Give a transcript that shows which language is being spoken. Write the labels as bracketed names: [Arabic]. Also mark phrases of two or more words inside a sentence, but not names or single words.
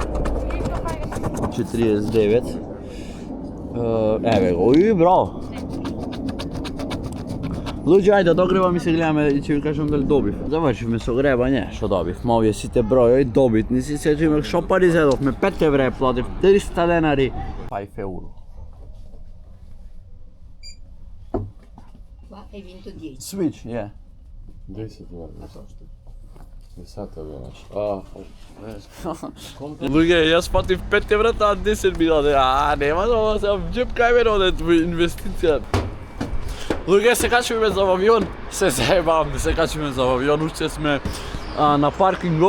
[Macedonian] 49. Еве го, и браво. Луѓе, ајде да гребам и се гледаме и ќе ви кажам дали добив. Завршивме со гребање, што добив. Ма овие сите бројови добитни си се имах шо пари зедовме, 5 евра платив, 300 денари. 5 евро. [Italian] Hai vinto 10. [English] Switch, yeah. [Macedonian] 10 евра, зашто? 10 евра, Луѓе, јас платив 5 евра, таа 10 ми даде. Нема да се џеп кај мене одет во инвестиција. Луѓе, се качуваме за авион, се заебавам, се качуваме за авион, уште сме на паркингов.